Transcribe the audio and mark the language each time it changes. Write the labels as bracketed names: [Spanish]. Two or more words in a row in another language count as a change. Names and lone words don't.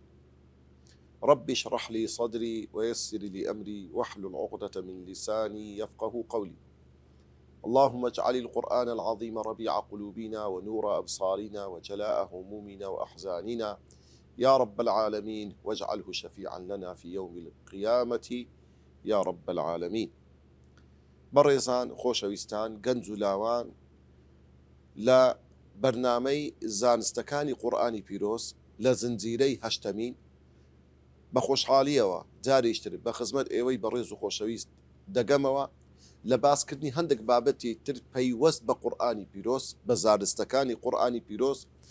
[Arabic] رب اشرح لي صدري ويسر لي أمري واحلل عقدة من لساني يفقه قولي. اللهم اجعل القرآن العظيم ربيع قلوبنا ونور أبصارنا وجلاء همومنا وأحزاننا يا رب العالمين، واجعله شفيعا لنا في يوم القيامة يا رب العالمين. [Central Kurdish] بەڕێزان خۆشەویستان، گەنج و لاوان، لە بەرنامەی زانستەکانی قورئانی پیرۆز لە زنجیرەی هەشتەمین بە خۆشحاڵیەوە جارێکتر بە خزمەت ئێوەی بەڕێز و خۆشەویست دەگەمەوە لە باسکردنی هەندێک بابەتی تر پەیوەست بە قورئانی پیرۆز، بە زانستەکانی قورئانی پیرۆز،